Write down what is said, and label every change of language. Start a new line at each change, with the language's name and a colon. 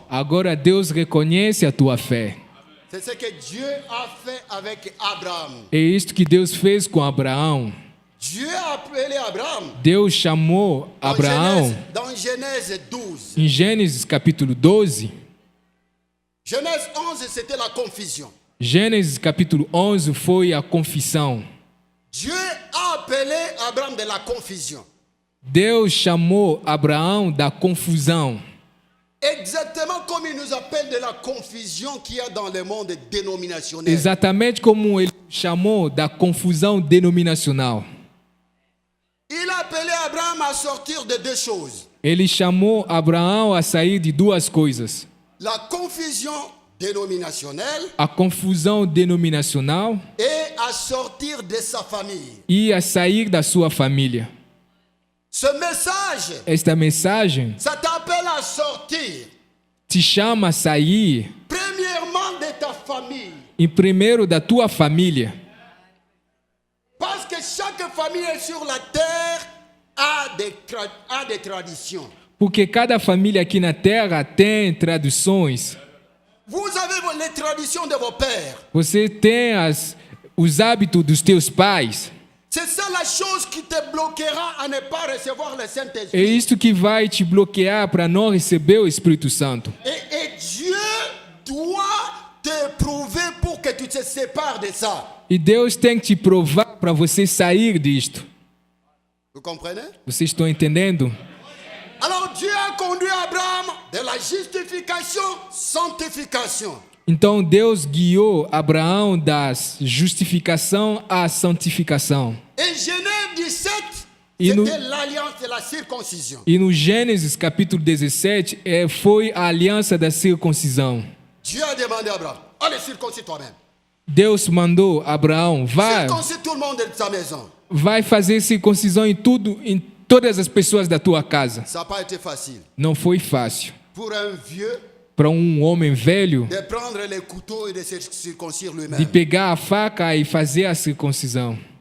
Portuguese: agora Deus reconhece a tua fé.
French: C'est ce que Dieu a fait avec Abraham.
Portuguese: É isto que Deus fez com Abraão.
French: Dieu a appelé Abraham.
Portuguese: Deus chamou Abraão
French: Dans Genèse 12.
Portuguese: em Gênesis capítulo 12.
French: Genèse 11, c'était la confusion.
Portuguese: Gênesis capítulo 11 foi a confissão.
French: Dieu a appelé Abraham de la confusion.
Portuguese: Deus chamou Abraão da confusão.
French: Exactement comme il nous appelle de la confusion qu'il y a dans le monde dénominationnel.
Portuguese: Exatamente como ele chamou da confusão denominacional.
French: Il a appelé Abraham à sortir de deux choses.
Portuguese: Ele chamou Abraão a sair de duas coisas:
French: La confusion dénominationnelle
Portuguese: a confusão denominacional
French: et à sortir de sa famille.
Portuguese: e a sair da sua família.
French: Ce message,
Portuguese: Esta mensagem
French: ça t'appelle à sortir,
Portuguese: te chama a sair,
French: premièrement de ta famille.
Portuguese: em primeiro, da tua família.
French: Parce que chaque famille sur la terre a des traditions.
Portuguese: Porque cada família aqui na Terra tem tradições.
French: Vous avez les traditions de vos pères.
Portuguese: Você tem os hábitos dos teus pais.
French: C'est ça la chose qui te bloquera à ne pas recevoir le
Portuguese: É
French: Saint-Esprit.
Portuguese: isto que vai te bloquear para não receber o Espírito Santo.
French: Et Dieu doit te prouver pour que tu te sépares de ça.
Portuguese: E Deus tem que te provar para você sair disto.
French: Vous comprenez?
Portuguese: Vocês estão entendendo?
French: Alors Dieu a conduit Abraham de la justification, sanctification.
Portuguese: Então Deus guiou Abraão da justificação à santificação.
French: Et Genèse 17, Et nous- c'était l'alliance de la circoncision.
Portuguese: E no Gênesis capítulo 17 foi a aliança da circuncisão.
French: Dieu a demandé à Abraham, allez circoncis toi-même.
Portuguese: Deus mandou Abraão,
French: Circoncis tout le monde de sa maison.
Portuguese: vai fazer circuncisão em todas as pessoas da tua casa.
French: Ça n'a pas été facile.
Portuguese: Não foi fácil.
French: Pour un vieux,
Portuguese: Para um homem velho,
French: de prendre les couteaux et de se circoncire
Portuguese: de
French: lui-même.
Portuguese: pegar a faca e fazer a circuncisão.